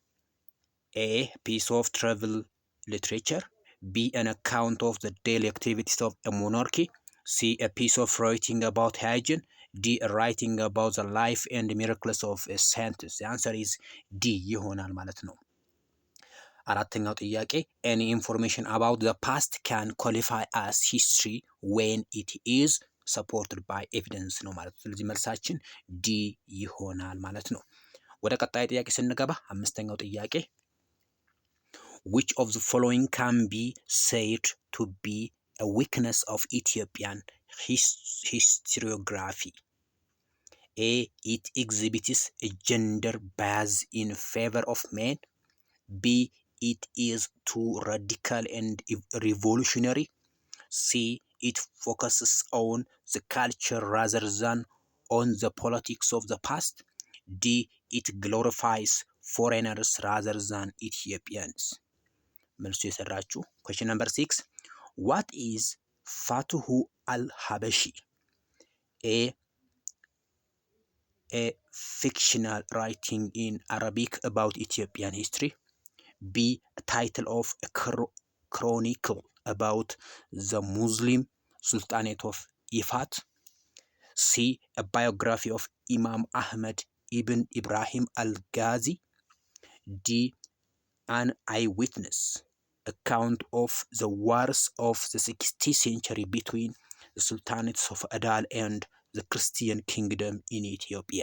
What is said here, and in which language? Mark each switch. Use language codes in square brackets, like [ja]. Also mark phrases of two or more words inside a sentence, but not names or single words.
[en] piece of travel literature. B. An account of the daily activities of a monarchy. C. A piece of writing about hygiene. D. A writing about the life and miracles of a saint. The answer is D [am] ይሆናል ማለት ነው። አራተኛው ጥያቄ [en] any information about the past can qualify as history when it is supported by evidence [am] ነው ማለት ነው። ስለዚህ መልሳችን ዲ ይሆናል ማለት ነው። ወደ ቀጣይ ጥያቄ ስንገባ አምስተኛው ጥያቄ [en] which of the following can be said to be a weakness of Ethiopian historiography? A. It exhibits a gender bias in favor of men. B. It is too radical and revolutionary. C. It focuses on the culture rather than on the politics of the past. D. It glorifies foreigners rather than Ethiopians. [am] መልሱ የሰራችሁ [en] question number 6 what is Fatuhu al-Habashi? A fictional writing in Arabic about Ethiopian history. B. A title of a chronicle about the Muslim Sultanate of Ifat. C. A biography of Imam Ahmad ibn Ibrahim al-Ghazi. D. An eyewitness account of the wars of the 16th century between the Sultanates of Adal and the Christian kingdom in Ethiopia.